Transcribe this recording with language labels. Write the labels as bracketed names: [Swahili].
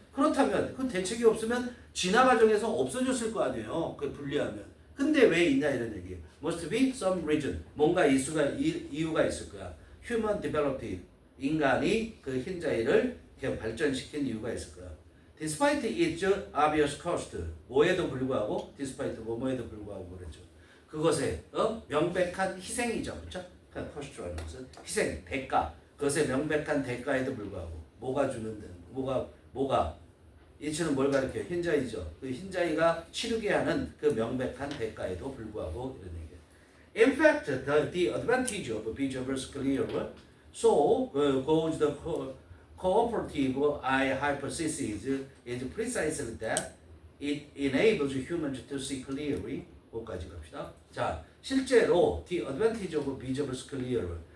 [Korean] 그렇다면 그 대책이 없으면 진화 과정에서 없어졌을 거 아니에요. 그 분리하면. 근데 왜 있냐 이런 얘기예요. [English] Must be some reason. [Korean] 뭔가 이유가 있을 거야. [English] Human developed. [Korean] 인간이 그 흰자위를 발전시킨 이유가 있을 거야. [English] Despite its obvious cost. [Korean] 뭐에도 불구하고, despite 뭐에도 불구하고 그랬죠. 그것에 명백한 희생이죠. 그렇죠? cost라는 것은 희생, 대가. 그것에 명백한 대가에도 불구하고 뭐가 주는 뭐가 이치는 뭘 가리켜요? 흰자위죠. 그 흰자위가 치르게 하는 그 명백한 대가에도 불구하고 이런 얘기예요. [English] In fact, the advantage of visual sclera so goes the cooperative eye hypothesis is precisely that it enables humans to see clearly. [Korean] 거기까지 갑시다. 자, 실제로 [English] the advantage of visual sclera.